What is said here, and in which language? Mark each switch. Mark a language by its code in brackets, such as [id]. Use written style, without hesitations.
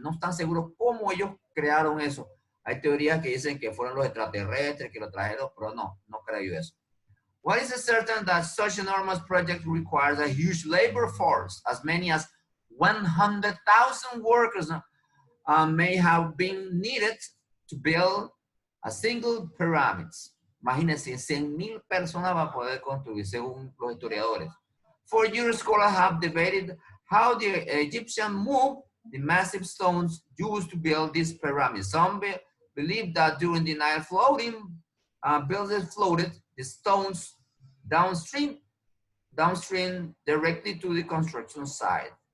[es] No están seguros cómo ellos crearon eso. Hay teorías que dicen que fueron los extraterrestres que lo trajeron, pero no creo yo eso. [en] What is certain that such enormous project requires a huge labor force, as many as 100,000 workers may have been needed to build a single pyramid. [es] Imagínense, 100,000 personas va a poder construir, según los historiadores. [en] 4 years scholars have debated how the Egyptians moved the massive stones used to build this pyramid. Some believe that during the Nile floating, builders floated the stones downstream directly to the construction site.